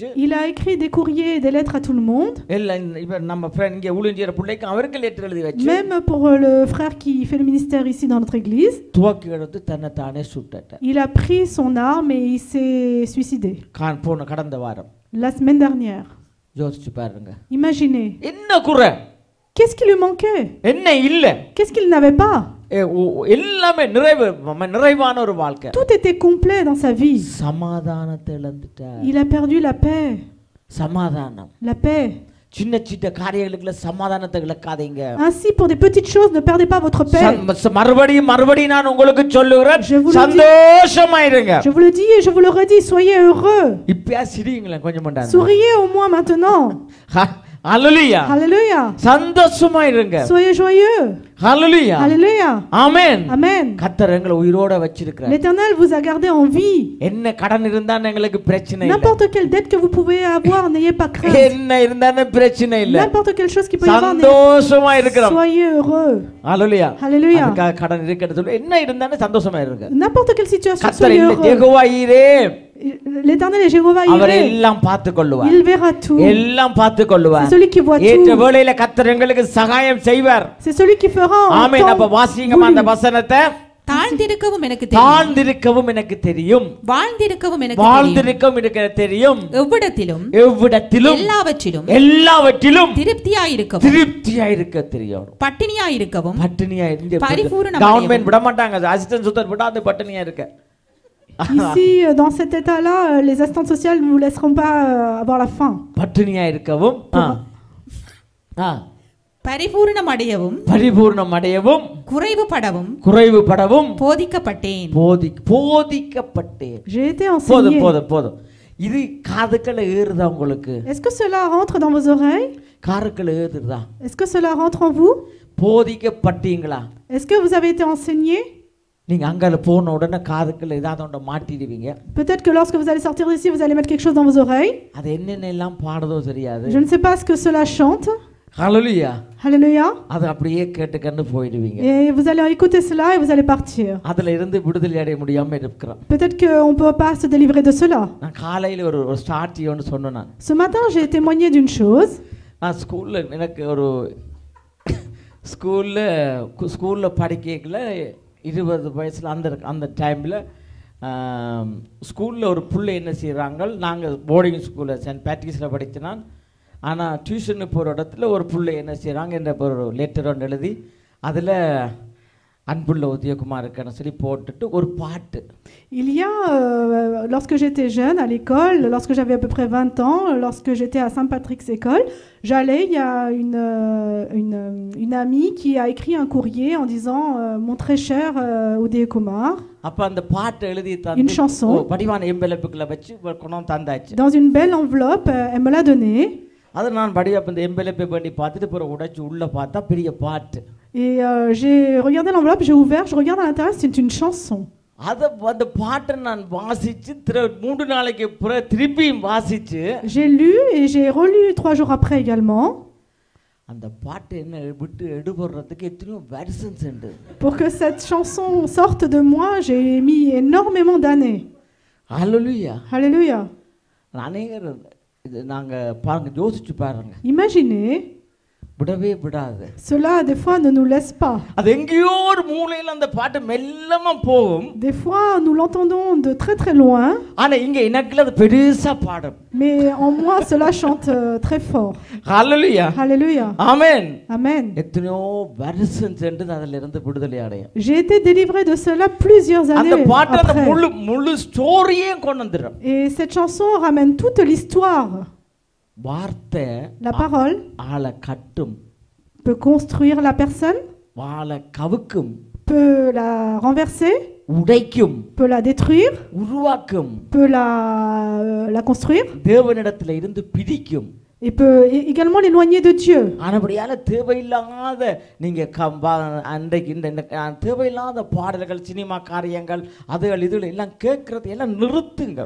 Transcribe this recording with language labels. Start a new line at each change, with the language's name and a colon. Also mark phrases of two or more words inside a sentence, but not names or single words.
French: Il a écrit des courriers et des lettres à tout le monde.
Tamil: எல்லாம் இப்ப நம்ம ஃப்ரெண்ட் இங்க ஊழியர் பிள்ளைக்கு அவருக்கு லெட்டர் எழுதி வச்சு.
French: Même pour le frère qui fait le ministère ici dans notre église.
Tamil: துவக்கி எடுத்து தன்னை தானே சுட்டார்.
French: Il a pris son arme et il s'est suicidé.
Tamil: போன கடந்த வாரம்.
French: La semaine dernière.
Tamil: யோசிச்சு பாருங்க.
French: Imaginez.
Tamil: என்ன குறை?
French: Qu'est-ce qui lui manquait?
Tamil: என்ன இல்ல?
French: Qu'est-ce qu'il n'avait pas?
Tamil: எல்லாமே நிறைவான ஒரு வாழ்க்கை.
French: Tout était complet dans sa vie.
Tamil: சமாதானத்தை இழந்துட்டார்.
French: Il a perdu la paix.
Tamil: சமாதானம்.
French: La paix.
Tamil: சின்ன சின்ன காரியங்களுக்குள்ள சமாதானத்தை இழக்காதீங்க.
French: Ainsi pour des petites choses ne perdez pas votre paix.
Tamil: மறுபடியும் நான் உங்களுக்கு சொல்லுகிறேன், சந்தோஷமா இருங்க.
French: Je vous le dis et je vous le redis, soyez heureux.
Tamil: இப்ப சிரிங்களா கொஞ்சம் மண்டாங்க.
French: Souriez au moins maintenant. Alléluia. Alléluia.
Tamil: சந்தோஷமா இருங்க.
French: Soyez joyeux. Alléluia. Alléluia. Amen. Amen.
Tamil: கர்த்தர் எங்களை உயிரோட வச்சிருக்கிறார்.
French: L'Éternel vous a gardé en vie.
Tamil: என்ன கடன் இருந்தா எங்களுக்கு பிரச்சனை இல்ல.
French: N'importe quelle dette que vous pouvez avoir, n'ayez pas crainte.
Tamil: என்ன இருந்தானே பிரச்சனை இல்ல.
French: N'importe quelle chose qui peut y avoir.
Tamil: சந்தோஷமா இருக்கிறோம்.
French: Soyez heureux. Alléluia. Alléluia.
Tamil: அதுக்காக கடன் இருக்கிறது சொல்ல என்ன இருந்தானே சந்தோஷமா இருங்க.
French: N'importe quelle situation,
Tamil: கர்த்தர்
French: soyez heureux.
Tamil: யெகோவா ஈரே.
French: L'Éternel est Jéhovah
Tamil: அவர்
French: Jireh.
Tamil: எல்லாம் பார்த்து கொள்வார்.
French: Il verra tout.
Tamil: எல்லாம் பார்த்து கொள்வார்.
French: C'est celui qui voit
Tamil: ஏற்ற
French: tout.
Tamil: வேளையில கர்த்தர் எங்களுக்கு சகாயம் செய்வார்.
French: C'est celui qui fera en
Tamil: ஆமென். அப்ப
French: temps
Tamil: வாசிங்கமா அந்த வசனத்தை. தாழ்ந்திருக்கவும் எனக்கு தெரியும், தாழ்ந்திருக்கவும் எனக்கு தெரியும், வாழ்ந்திருக்கவும் எனக்கு தெரியும், வாழ்ந்திருக்கவும் எனக்கு தெரியும், எவ்விடத்திலும் எவ்விடத்திலும் எல்லாவற்றிலும் திருப்தியாயிருக்க தெரியும், பட்டினியாயிருக்கவும் பட்டினியா இருக்க. பரிபூரணம் கவர்மெண்ட் விட மாட்டாங்க, அசிஸ்டன்ட் சுத்தர் விடாது பட்டினியா இருக்க.
French: Ici, dans cet état-là, les assistantes sociales ne vous laisseront pas avoir la faim.
Tamil: பட்டினியா இருக்கவும், பரிபூரணம் அடையவும், பரிபூரணம் அடையவும், குறைவுபடவும் போதிக்கப்பட்டேன். போதிக்கப்பட்டேன்.
French: J'ai été enseigné.
Tamil: போதும். இது காதுக்குள்ள ஏறுதா உங்களுக்கு?
French: Est-ce que cela rentre dans vos oreilles?
Tamil: காதுக்குள்ள ஏறுதா?
French: Est-ce que cela rentre en vous?
Tamil: போதிக்கப்பட்டீங்களா?
French: Est-ce que vous avez été enseigné?
Tamil: நீங்க அங்கல போன உடனே காதுக்குள்ள ஏதாவது ஒன்று மாட்டிடுவீங்க.
French: Peut-être que lorsque vous allez sortir d'ici, vous allez mettre quelque chose dans vos oreilles.
Tamil: அது என்னென்னலாம் பாடுதோ தெரியாது.
French: Je ne sais pas ce que cela chante. Alléluia. Alléluia.
Tamil: அது அப்படியே கேட்டுக்கன்னு போயிடுவீங்க.
French: Et vous allez écouter cela et vous allez partir.
Tamil: அதுல இருந்து விடுதலை அடைய முடியாம இருக்கிறோம்.
French: Peut-être qu'on ne peut pas se délivrer de cela.
Tamil: நான் காலையில ஒரு ஸ்டார்ட் ஒன்னு சொன்னேன் நான்.
French: Ce matin, j'ai témoigné d'une chose.
Tamil: நான் ஸ்கூல்ல எனக்கு ஒரு ஸ்கூல்ல படிக்கல 20 வயசுல அந்த டைம்ல ஸ்கூலில் ஒரு புள்ளை என்ன செய்கிறாங்க, நாங்கள்
English: boarding schoolil
Tamil: சென்ட் பேட்ரிஸில் படித்தனான். ஆனால் டியூஷனுக்கு போகிற இடத்துல ஒரு புள்ளை என்ன செய்கிறாங்க என்ற ஒரு லெட்டர் ஒன்று எழுதி அதில் அன்புள்ள உதயகுமாருக்குன்னு சொல்லி போட்டுட்டு ஒரு பாட்டு.
French: Il y a, lorsque j'étais jeune à l'école, lorsque j'avais à peu près 20 ans, lorsque j'étais à Saint-Patrick's école, j'allais, il y a une amie qui a écrit un courrier en disant mon très cher Oudé Kumar.
Tamil: அப்போ அந்த பாட்டு எழுதி
French: Une chanson.
Tamil: படிவான எம்பெலப்புக்குள்ள வச்சு கொண்டு தந்தாச்சு.
French: Dans une belle enveloppe, elle me l'a donnée.
Tamil: அதை நான் படிவப்ப இந்த எம்பெலப்பை பண்ணி பார்த்துட்டு பிறகு உடைச்சு உள்ளே பார்த்தா பெரிய பாட்டு.
French: Et j'ai regardé l'enveloppe, j'ai ouvert, je regarde à l'intérieur, c'est une chanson.
Tamil: அந்த பாட்டை நான் வாசிச்சு 3 நாளைக்கு திருப்பியும் வாசிச்சு
French: J'ai lu et j'ai relu 3 jours après également.
Tamil: அந்த பாட்டு என்ன விட்டு எடுபடுறதுக்கு எத்தனையோ வருஷம் சென்று.
French: Pour que cette chanson sorte de moi, j'ai mis énormément d'années. Alléluia. Alléluia.
Tamil: அநேகர் இது நாங்கள் பாருங்க, யோசிச்சு பாருங்க.
French: Imaginez,
Tamil: விடவே விடாது.
French: cela des fois ne nous laisse pas.
Tamil: அது எங்கேயோ ஒரு மூலையில் அந்த பாட்டு மெல்லமா போகும்.
French: Des fois nous l'entendons de très très loin.
Tamil: ஆனா இங்க எனக்குள்ள அது பெருசா பாடும்.
French: Mais en moi cela chante très fort. Hallelujah. Alléluia. Amen. Amen.
Tamil: எத்தனையோ வருஷம் சென்று அதில் இருந்து விடுதலை அடைய.
French: J'ai été délivré de cela plusieurs
Tamil: அந்த
French: années
Tamil: பாட்டு அந்த
French: après.
Tamil: முழு ஸ்டோரியே கொண்டு வந்துரும்.
French: Et cette chanson ramène toute l'histoire.
Tamil: வார்த்தை
French: La parole
Tamil: ஆளை கட்டும்,
French: peut construire la personne,
Tamil: வாளை கவுக்கும்,
French: peut la renverser,
Tamil: உடைக்கும்,
French: peut la détruire,
Tamil: உருவாக்கும்,
French: peut la construire
Tamil: தேவனிடத்துல இருந்து பிடிக்கும்.
French: et peut également l'éloigner de Dieu.
Tamil: ஆனபடியால தேவையில்லாத நீங்க அன்றைக்கு இந்த தேவையில்லாத பாடல்கள், சினிமா காரியங்கள், அதுகள் இதுகள் எல்லாம் கேட்கறது எல்லாம் நிறுத்துங்க.